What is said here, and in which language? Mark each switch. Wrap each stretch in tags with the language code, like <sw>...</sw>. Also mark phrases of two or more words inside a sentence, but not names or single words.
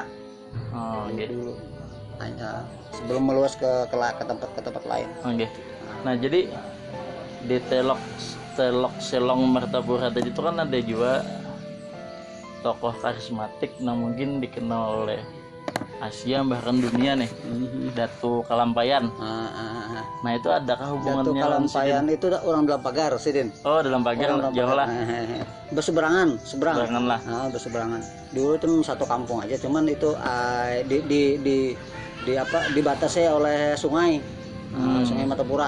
<id>Oh, gitu. Hanya sebelum meluas ke tempat lain. Okay. Nah, jadi di Telok Selong Martapura tadi itu kan ada juga tokoh karismatik yang mungkin dikenal oleh Asia bahkan dunia nih, Datu Kalampayan. Nah itu adakah Datu hubungannya lawan Kalampayan itu orang dalam pagar Sidin. Oh dalam pagar jauh lah. Berseberangan, Barengan lah. berseberangan. Dulu itu satu kampung aja, cuman itu di apa dibatasi oleh sungai, Sungai Matapura.</id>